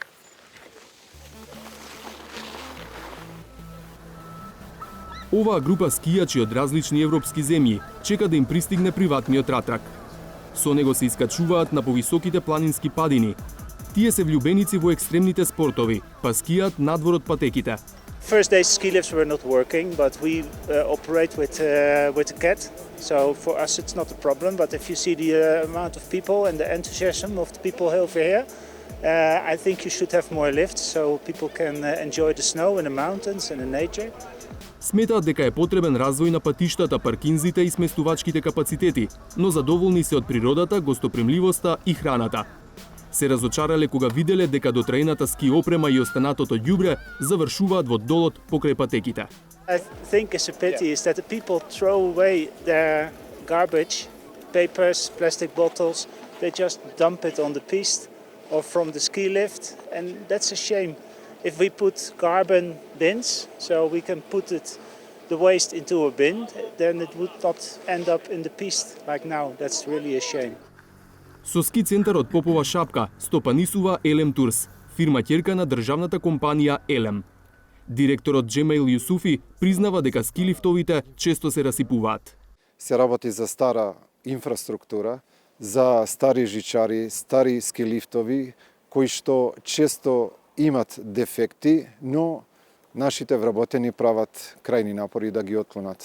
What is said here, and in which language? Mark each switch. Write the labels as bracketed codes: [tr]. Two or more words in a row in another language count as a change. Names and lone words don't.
[mk] Оваа група скијачи од различни европски земји чека да им пристигне приватниот ратрак. Со него се искачуваат на повисоките планински падини. Тие се влюбеници во екстремните спортови, па скијат надвор од патеките. [en] First days ski lifts were not working, but we operate with a cat. So for us it's not a problem, but if you see the amount of people and the enthusiasm of the people over here, I think you should have more lifts so people can enjoy the snow in the mountains and in nature. [mk] Сметаат дека е потребен развој на патиштата, паркинзите и сместувачките капацитети, но задоволни се од природата, гостопримливоста и храната. Се разочарале кога виделе дека дотраената ски опрема и останатото ѓубре завршуваат во долот покрај патеките. [en] I think it's a pity is that the people throw away their garbage, papers, plastic bottles. They just dump it on the piste or from the ski lift, and that's a shame. If we put carbon bins, so we can put the waste into a bin, then it would not end up in the piste like now. That's really a shame. [mk] Со ски центарот Попова шапка стопанисува Елем Турс, фирма ќерка на државната компанија Елем. Директорот Джемейл Јусуфи признава дека ски лифтовите често се расипуваат. Се работи за стара инфраструктура, за стари жичари, стари ски лифтови, кои што често имат дефекти, но нашите вработени прават крајни напори да ги отклонат.